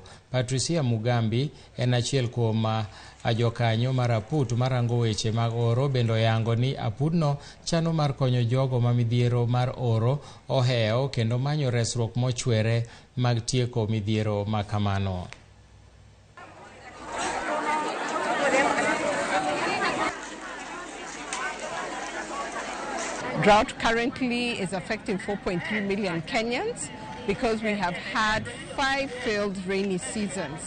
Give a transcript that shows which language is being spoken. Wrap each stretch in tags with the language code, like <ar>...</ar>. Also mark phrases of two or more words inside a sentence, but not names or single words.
<luo>Patricia Mugambi en achiel kuom ajokanyo mar aput marango weche mag oro, bendo yango ni apudno chano mar konyo jogo ma midhiero mar oro oheo kendo manyo resruok mochwere mag tieko midhiero makamano.</luo> <en>Drought currently is affecting 4.3 million Kenyans because we have had 5 failed rainy seasons.</en>